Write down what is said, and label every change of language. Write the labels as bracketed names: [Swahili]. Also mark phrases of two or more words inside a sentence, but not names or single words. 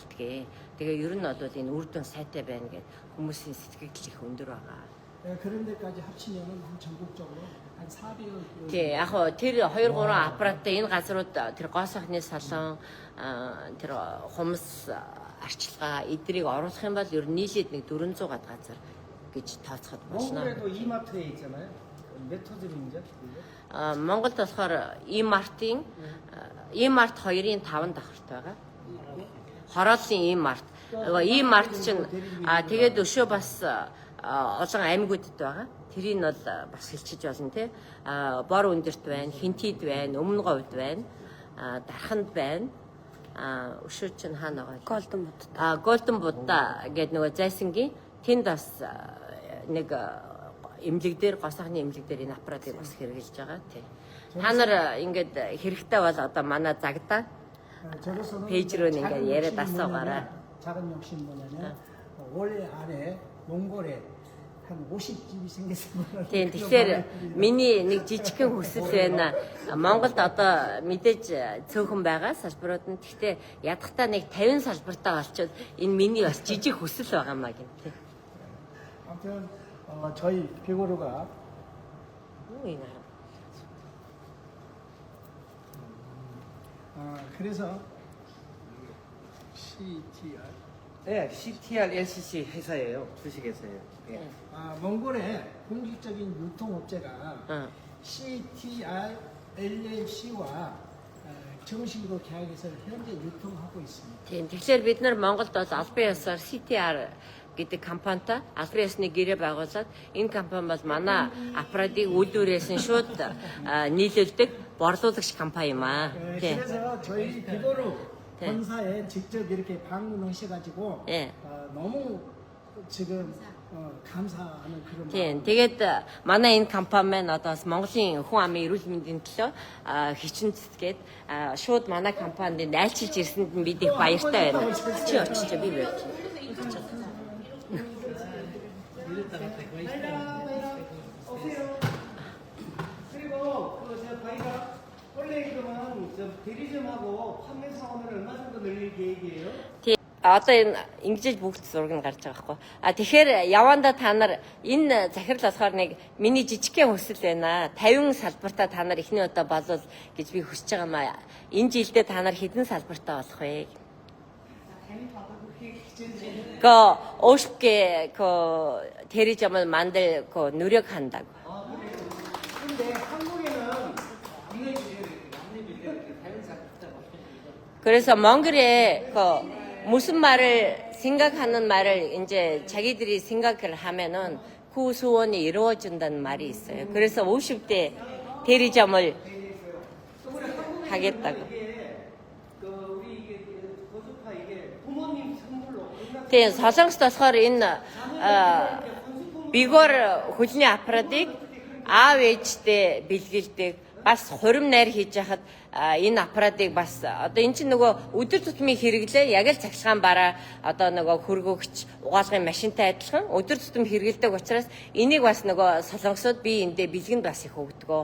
[Mongolian] Тэгээ ер нь бол энэ үр дүн сайтай байна гэд хүмүүсийн сэтгэл их өндөр байгаа. [Korean] 그런 데까지 합치면은 한 전국적으로 한 400여. [Mongolian] Тий, яг хоо тэр 2 3 аппараттай энэ газрууд тэр гоо сайхны салон тэр хумс арчилгаа эдрийг оруулах юм бол ер нь нийлээд нэг 400 гад газар гэж тооцоход болно. [Korean] 몽골에도 이마트에 있잖아요. 몇 호점인지? [Mongolian] Монголд болохоор E-Mart-ийн E-Mart 2-ын 5 давхарт байгаа. Хорооллын E-Mart. E-Mart чинь тэгээд өшөө бас олон аймагуудад байгаа. Тэрийг бол бас хэлчихэж болно тий. Бор өндөрт байна, Хинтид байна, Өмнө говьд байна, Дарханд байна. Өшөө чинь хаана байгаа? Голдон Будда. Голдон Будда гэдэг нөгөө зайсангийн тэнд бас нэг эмнэлэг дээр гоо сайхны эмнэлэг дээр энэ аппаратыг бас хэрэгжилж байгаа тий. Та нар ингээд хэрэгтэй бол одоо манай загдаа 페이지 руу ингээд яриад асуугаарай. [Korean] 작은 욕심 뭐냐면 올해 안에 몽골에 한 50집이 생겼으면. [Mongolian] Тийм тэгэхээр миний нэг жижигхэн хүсэл байна. Монголд одоо мэдээж цөөхөн байгаа салбарууд нь. Гэхдээ ядахтаа нэг 50 салбартаа болчиход энэ миний бас жижиг хүсэл байгаа маа гин тий. [Korean] 아무튼 저희 비고르가 그래서 CTR. 네, CTR LCC 회사예요. 주식회사예요. 예. 몽골의 공식적인 유통업체가 CTR LLC와 정식으로 계약해서 현재 유통하고 있습니다. [Mongolian] Тийм тэгэхээр бид нар Монголд бол албан ёсоор CTR гэдэг компанитай албан ёсны гэрээ байгуулад энэ компани бол манай аппаратыг үйлдвэрээс нь шууд нийлүүлдэг борлуулагч компани юм аа. [Korean] 그래서 저희 비고르 본사에 직접 이렇게 방문하셔가지고 너무 지금 감사하는 그런. [Mongolian] Тийм тэгээд манай энэ компани маань одоо бас Монголын хүн амын эрүүл мэндийн төлөө хичэн цэцгээд шууд манай компанид найлчилж ирсэнд нь бид их баяртай байна. Чи очиж би байж. [Korean] 그리고 저희가 원래 그러면 대리점하고 판매 사원을 얼마 정도 늘릴 계획이에요? [Mongolian] Тийм одоо энэ ингэж бүгд зураг нь гарч байгаа байхгүй. Тэгэхээр яванда та нар энэ захирал болохоор нэг миний жижигхэн хүсэл байна. 50 салбартаа та нар эхний удаа болов гэж би хүсэж байгаа маа. Энэ жилдээ та нар хэдэн салбартаа болох вэ? [Korean] 그 50개 그 대리점을 만들 그 노력한다고. 근데 한국에는 그래서 몽골에 그 무슨 말을 생각하는 말을 이제 자기들이 생각을 하면은 그 소원이 이루어진다는 말이 있어요. 그래서 50대 대리점을 하겠다고. [Mongolian] Тийм солонгост болохоор энэ бигор хөлний аппаратыг аав ээжтэй бэлгэлдэг бас хурим найр хийж яхад энэ аппаратыг бас одоо эн чинь нөгөө өдөр тутмын хэрэглээ яг л цахилгаан бараа одоо нөгөө хөргөгч угаалгын машинтай адилхан өдөр тутам хэрэглэдэг учраас энийг бас нөгөө солонгосууд би эндээ бэлгэнд бас их өгдөг.